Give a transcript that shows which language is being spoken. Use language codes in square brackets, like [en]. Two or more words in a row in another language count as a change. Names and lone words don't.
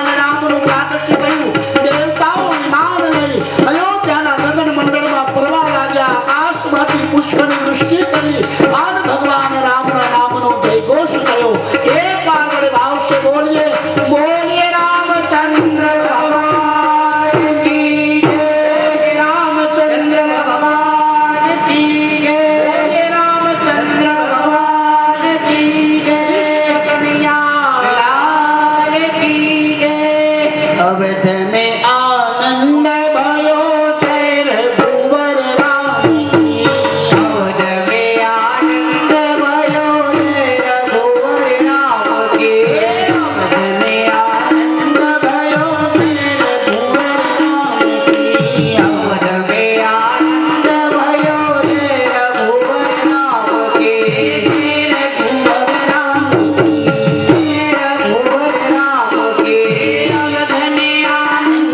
[gu] રામનું પ્રાગટ્ય થયું દેવતાઓ વિમાન લઈ અયોધ્યાના ગગન મંડળમાં ફરવા લાગ્યા આકાશમાંથી પુષ્પની વૃષ્ટિ કરી અને ભગવાન રામના નામનો જયઘોષ થયો એક વાર વડે ભાવશે બોલીએ બોલીએ [hi] रामचंद्र भगवान की जय रामचंद्र भगवान की जय रामचंद्र भगवान की जय कनैया लाल की जय अवध में आनंद भयो जय रघुवर राम की अवध में आनंद भयो जय रघुवर राम की अवध में आनंद भयो जय रघुवर राम की अवध में आनंद भयो जय रघुवर राम की रघुवर राम की रघुवर राम की अवध में आनंद